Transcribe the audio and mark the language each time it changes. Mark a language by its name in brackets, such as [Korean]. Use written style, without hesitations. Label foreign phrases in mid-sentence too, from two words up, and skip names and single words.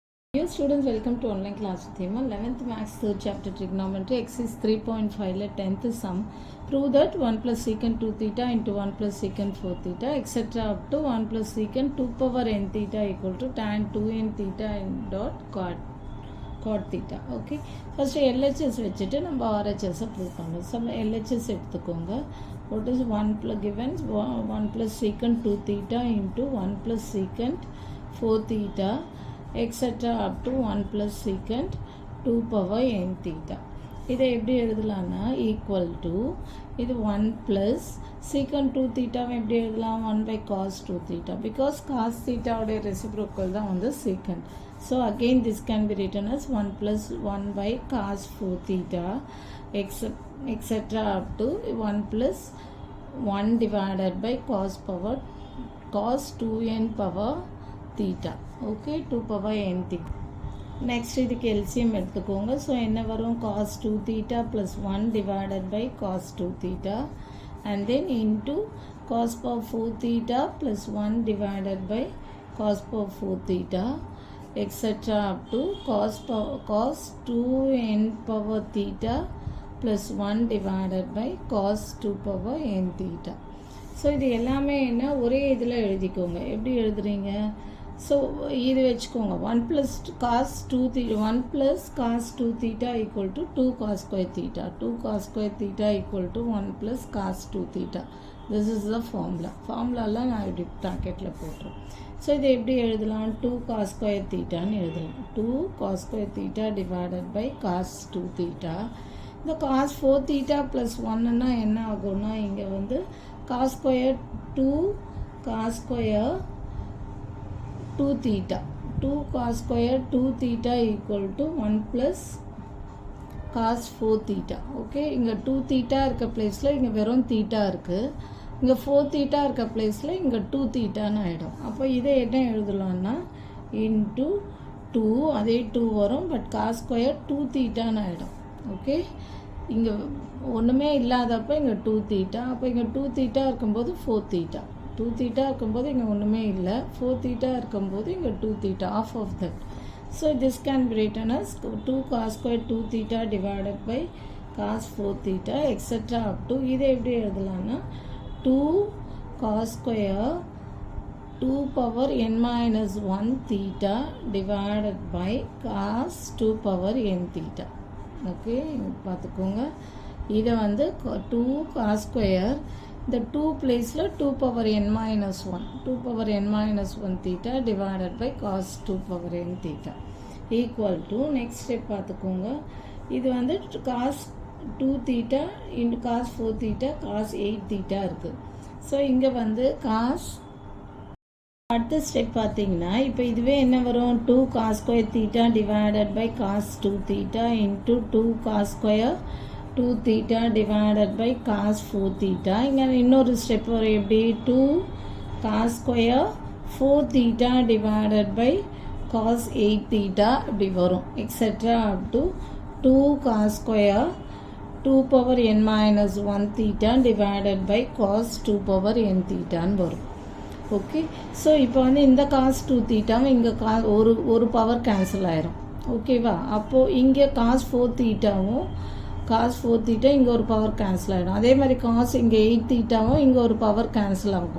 [English] Dear students, welcome to online class with Hema. 11th Maths 3rd chapter trigonometry exercise 3.5 let 10th sum. Prove that 1 plus secant 2 theta into 1 plus secant 4 theta etc. up to 1 plus secant 2 power n theta equal to tan 2n theta n dot cot theta. Okay. First LHS [Tamil] வச்சிட்டு நம்ம [English] RHS prove பண்ணலாம். Some LHS எடுத்துக்கோங்க. What is 1 plus given 1 plus secant 2 theta into 1 plus secant 4 theta etc. up to 1 plus secant 2 power n theta. [Tamil] இதை எப்படி எழுதலாம்னா [English] equal to இது 1 plus secant 2 theta [Tamil] எப்படி எழுதலாம் [English] 1 by cos 2 theta because cos theta உடைய reciprocal [Tamil] தான் வந்து [English] secant. So again this can be written as 1 plus 1 by cos 4 theta etc. up to 1 plus 1 divided by cos 2n power theta. Okay, 2 power n theta. Next இதுக்கு LCM எடுத்துக்கோங்க. So [Tamil] என்ன வரும் [English] cos 2 theta plus 1 divided by cos 2 theta and then into cos power 4 theta plus 1 divided by cos power 4 theta etc. up to cos 2n power theta plus 1 divided by cos 2 power n theta. [Tamil] So இது எல்லாமே என்ன ஒரே இதில் எழுதிக்கோங்க. எப்படி எழுதுறீங்க? [English] So [Tamil] இது வச்சுக்கோங்க [English] 1 plus cos 2 theta 1 plus cos 2 theta equal to 2 cos square theta 2 cos square theta equal to 1 plus cos 2 theta. This is the formulaலாம் [Tamil] நான் இப்படி ப்ராக்கெட்டில் போட்டுறேன். ஸோ இதை எப்படி எழுதலாம் [English] 2 cos square thetaன்னு எழுதலாம் 2 cos square theta divided by cos 2 theta. இந்த cos 4 theta plus 1ன்னா [Tamil] என்ன ஆகும்னா இங்கே வந்து [English] cos square 2 cos square 2 theta 2 cos square 2 theta equal to 1 plus cos 4 theta. [Tamil] Okay, இங்கே 2 theta இருக்க பிளேஸில் இங்கே வெறும் theta இருக்குது. இங்கே 4 theta இருக்க பிளேஸில் இங்கே 2 thetaன்னு ஆகிடும். அப்போ இதை என்ன எழுதலாம்னா into 2 அதே 2 வரும் பட் cos square 2 thetaன்னு ஆகிடும். ஓகே, இங்கே ஒன்றுமே இல்லாதப்போ இங்கே 2 theta அப்போ இங்கே 2 theta இருக்கும்போது 4 theta 2 theta இருக்கும்போது இங்கே ஒன்றுமே இல்லை 4 theta இருக்கும்போது இங்கே 2 theta [English] half of that. So this can be written as 2 cos square 2 theta divided by cos 4 theta etc. up to [Tamil] இதை எப்படி எழுதலாம்னா [English] 2 cos square 2 power n minus 1 theta divided by cos 2 power n theta. [Tamil] ஓகே, பார்த்துக்கோங்க இதை வந்து [English] 2 cos square இந்த 2 பிளேஸில் 2 power n minus 1 2 power n minus 1 theta divided by cos 2 power n theta equal to next step [Tamil] பார்த்துக்கோங்க இது வந்து [English] cos 2 theta into cos 4 theta cos 8 theta இருக்குது. [Tamil] ஸோ இங்கே வந்து [English] cos [Tamil] அடுத்த ஸ்டெப் பார்த்தீங்கன்னா இப்போ இதுவே என்ன வரும் [English] 2 cos square theta divided by cos 2 theta into 2 cos square 2 theta divided by cos 4 theta. [Tamil] இங்கே இன்னொரு ஸ்டெப் வரும் எப்படி [English] 2 cos square 4 theta divided by cos 8 theta [Tamil] இப்படி வரும் [English] etc. up to 2 cos square 2 power n minus 1 theta divided by cos 2 power n thetaன்னு வரும். [Tamil] ஓகே, ஸோ இப்போ வந்து இந்த cos 2 thetaவும் இங்கே ஒரு [English] power cancel [Tamil] ஆயிரும். ஓகேவா, அப்போது இங்கே cos 4 thetaவும் cos 4 theta இங்கே ஒரு [English] power cancel [Tamil] ஆகிடும். அதே மாதிரி cos இங்கே 8 thetaவும் இங்கே ஒரு [English] power cancel [Tamil] ஆகும்.